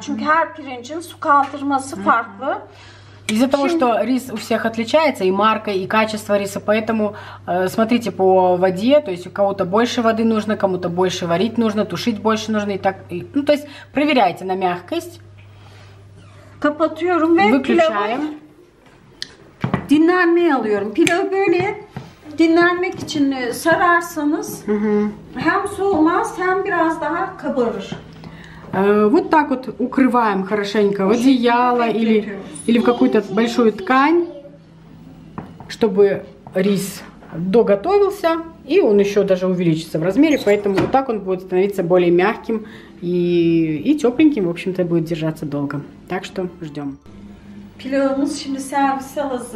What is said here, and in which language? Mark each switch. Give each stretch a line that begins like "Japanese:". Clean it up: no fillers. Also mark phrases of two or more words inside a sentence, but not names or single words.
Turkish: Çünkü her pirincin su kaldırması farklı.
Russian: Из-за того, что рис у всех отличается, и марка, и качество риса, поэтому смотрите по воде, то есть у кого-то больше воды нужно, кому-то больше варить нужно, тушить больше нужно, и так, ну, то есть проверяйте на мягкость.
Turkish: Kapatıyorum ve pilavı dinlenmeye alıyorum. Pilavı böyle dinlenmek için sararsanız hem soğumaz hem biraz daha kabarır.
Russian: Вот так вот укрываем хорошенько в одеяло или в какую-то большую ткань, чтобы рис доготовился, и он еще даже увеличится в размере, поэтому вот так он будет становиться более мягким и тепленьким, в общем-то, будет держаться долго. Так что ждем.
Turkish: Pilavımız şimdi servise hazır.